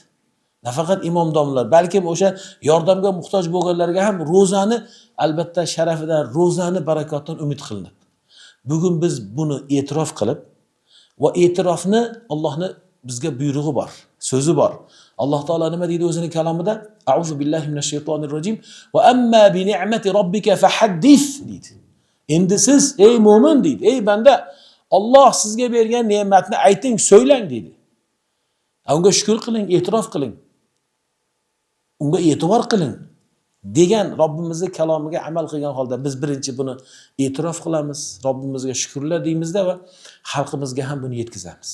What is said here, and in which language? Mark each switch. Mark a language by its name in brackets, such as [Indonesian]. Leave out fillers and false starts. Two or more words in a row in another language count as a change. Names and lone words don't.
[Uzbek] Nafaqat imom domlalar, balkim o'sha yordamga muhtoj bo'lganlarga ham ro'zani albatta sharafidan, ro'zani barakotidan umid qilinadi. Bugun biz buni e'tirof qilib va e'tirofni Allohning bizga buyrug'i bor, so'zi bor. Alloh taolo nima deydi o'zining kalomida? [Arabic] أعوذ بالله من الشيطان الرجيم وأما بنعمة ربك فحدث deydi. [Uzbek] Endi siz ey mo'min deydi, ey banda, Alloh sizga bergan ne'matni ayting, so'ylang deydi. Unga shukr qiling, e'tirof qiling. Unga e'tibor qiling degan Robbimizning kalomiga amal qilgan holda biz birinchi buni e'tirof qilamiz, Robbimizga shukrlar deymizda va xalqimizga ham buni yetkazamiz.